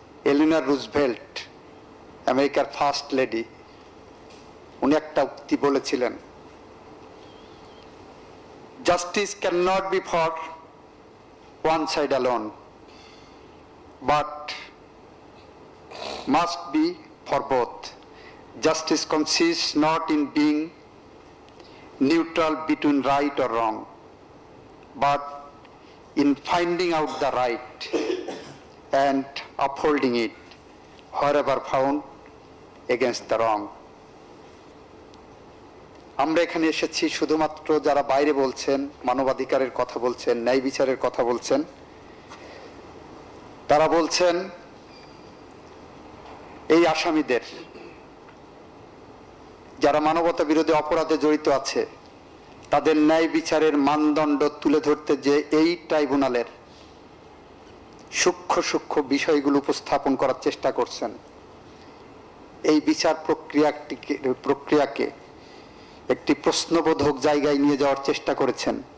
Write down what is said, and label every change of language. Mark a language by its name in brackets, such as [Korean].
[Bangla] Eleanor Roosevelt, আমেরিকার first lady, উনি একটা উক্তি বলেছিলেন, [English] Justice can not be for one side alone but must be for both. Justice consists not in being neutral between right or wrong, but in finding out the right and upholding it wherever found against the wrong. [Bangla] আমরা এখানে এসেছি শুধুমাত্র যারা বাইরে বলছেন, মানবাধিকারের কথা বলছেন, ন্যায় বিচারের কথা বলছেন, তারা বলছেন এই আসামিদের যারা মানবতা বিরোধী অপরাধে জড়িত আছে তাদের ন্যায় বিচারের মানদণ্ড তুলে ধরতে যে এই ট্রাইব্যুনালের সূক্ষ্ম সূক্ষ্ম বিষয়গুলো উপস্থাপন করার চেষ্টা করছেন, এই বিচার প্রক্রিয়াকে একটি প্রশ্নবোধক জায়গায় নিয়ে যাওয়ার চেষ্টা করেছেন।